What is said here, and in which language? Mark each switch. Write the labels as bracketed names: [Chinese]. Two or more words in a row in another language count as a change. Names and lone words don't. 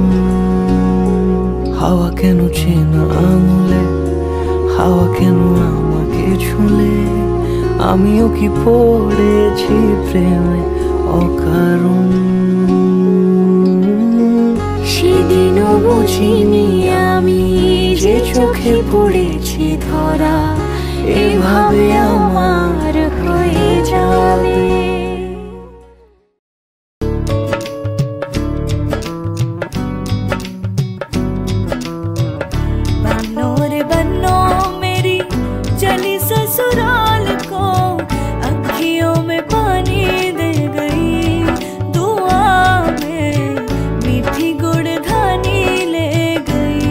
[Bangla] হাওয়া কেন চেনা আঙুলে, হাওয়া কেন আমাকে ছুলে, আমিও কি পড়েছি প্রেমে অকারণ। সেদিনও বুঝিনি আমি যে চোখে পড়েছি ধরা এভাবে আমার হয়ে যাবে। [Hindi] बन्नो रे बन्नो मेरी चली ससुराल को, अखियों में पानी दे गई दुआ में, मीठी गुड़ धानी ले गई।